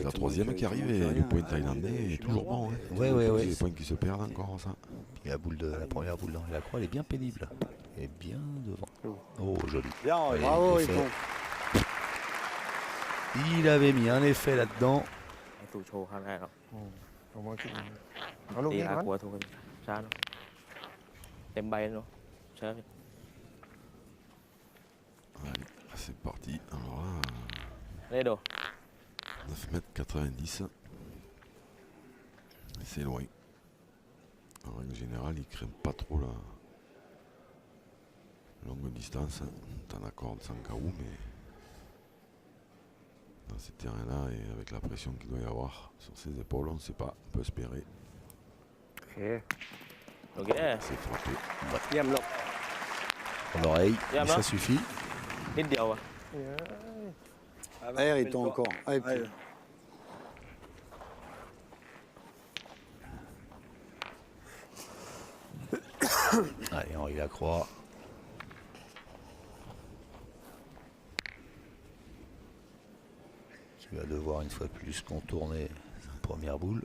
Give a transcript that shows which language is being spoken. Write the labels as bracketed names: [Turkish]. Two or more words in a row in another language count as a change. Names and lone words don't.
[French] c'est la tout le troisième monde qui qui arrive fait et rien. le point Ah, thaïlandais je est suis toujours bien bon. droit. Hein. Ouais, ouais, ouais. Les points qui se perdent encore, ça. Et la première boule dans la croix, elle est bien pénible. Elle est bien devant. Oh, joli. Bien, Henri. Ouais. Bravo, il il fait- tombe. Il avait mis un effet là-dedans. [Thai] ให้ตู่โชว์ครั้งแรกครับ ผมว่าคิดเอาลูก ตี นี้ หา ก่อน กลัวถูกกันช้าเนอะเต็มใบเนาะช้า [French] Allez, c'est parti. Alors là, [Thai] เล่โด [French] 9,90 m. C'est loin. En règle générale, ils craignent pas trop la longue distance. T'en accordes sans KO, mais dans ces terrains-là, et avec la pression qu'il doit y avoir sur ses épaules, on ne sait pas. On peut espérer. [Thai] โอเค โอเค [French] C'est frappé. [Thai] เยี่ยมลบ [French] Pour l'oreille, Bien, mais ça hein. suffit. [Thai] นิดเดียวอะ เอ้ย [French] Ah, bah, Allez, il fais-le tombe toi. encore. Allez, Allez. puis- Allez, Henri Lacroix. Qui va devoir une fois de plus contourner sa première boule.